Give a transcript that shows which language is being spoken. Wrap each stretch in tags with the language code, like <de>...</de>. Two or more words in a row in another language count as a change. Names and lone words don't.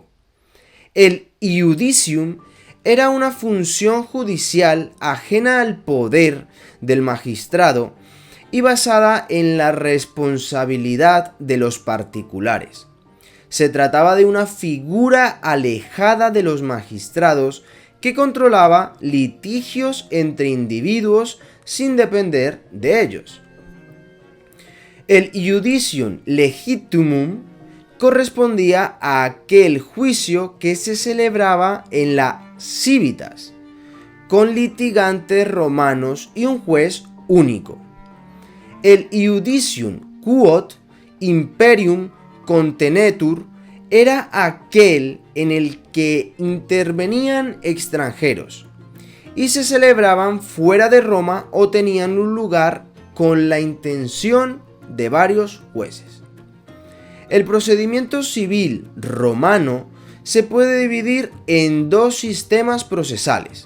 <es>El iudicium era una función judicial ajena al poder del magistrado y basada en la responsabilidad de los particulares. Se trataba de una figura alejada de los magistrados que controlaba litigios entre individuos sin depender de ellos. El</es> <la>iudicium legitimum</la> <es>correspondía a aquel juicio que se celebraba en la civitas, con litigantes romanos y un juez único. El</es> <la>iudicium quod imperium contenetur</la> <es>era aquel en el que intervenían extranjeros y se celebraban fuera de Roma o tenían un lugar con la intención de varios jueces. El procedimiento civil romano se puede dividir en dos sistemas procesales.</es>